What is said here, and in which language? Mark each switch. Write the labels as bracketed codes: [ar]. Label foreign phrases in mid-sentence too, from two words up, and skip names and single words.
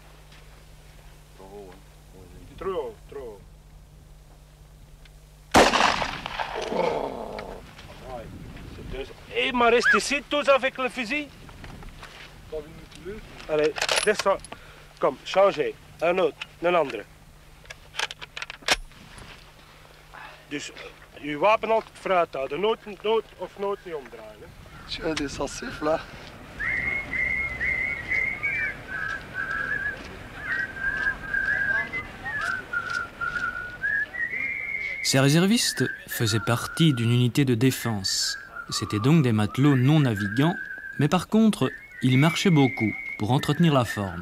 [fr] Trop haut, trop haut. Ouais, c'est deux. Et il m'en reste ici, tous avec le fusil. Allez, descends. Kom, changez. Un autre, [nl] een andere. Dus je wapen altijd vooruit houden. Nooit niet omdraaien. Hè. [fr] Tu as des sassifs là. Ces réservistes faisaient partie d'une unité de défense. C'étaient donc des matelots non navigants, mais par contre, ils marchaient beaucoup pour entretenir la forme.